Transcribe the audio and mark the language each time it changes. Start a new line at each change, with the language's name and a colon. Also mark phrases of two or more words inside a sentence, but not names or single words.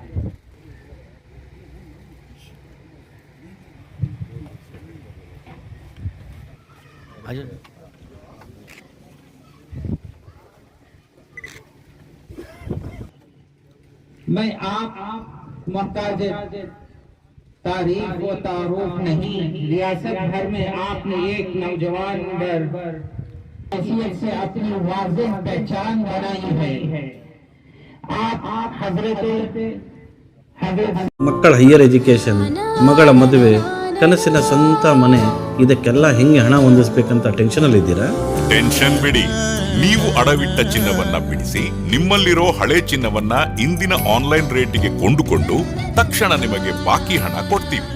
Urdu: میں آپ محتاج تعریف و تعارف نہیں ریاست بھر میں آپ نے ایک نوجوان حیثیت سے اپنی واضح پہچان بنائی ہے آپ حضرت
Kannada: ಮಕ್ಕಳ
English: higher education
Kannada: ಮಗಳ ಮದುವೆ ಕನಸಿನ ಸ್ವಂತ ಮನೆ ಇದಕ್ಕೆಲ್ಲ ಹೆಂಗೆ ಹಣ ಹೊಂದಿಸಬೇಕಂತ ಟೆನ್ಷನ್ ಇದ್ದೀರಾ? ಟೆನ್ಷನ್ ಬಿಡಿ, ನೀವು ಅಡವಿಟ್ಟ ಚಿನ್ನವನ್ನ ಬಿಡಿಸಿ ನಿಮ್ಮಲ್ಲಿರೋ ಹಳೆ ಚಿನ್ನವನ್ನ ಇಂದಿನ ಆನ್ಲೈನ್ ರೇಟಿಗೆ ಕೊಂಡುಕೊಂಡು ತಕ್ಷಣ ನಿಮಗೆ ಬಾಕಿ ಹಣ ಕೊಡ್ತೀವಿ.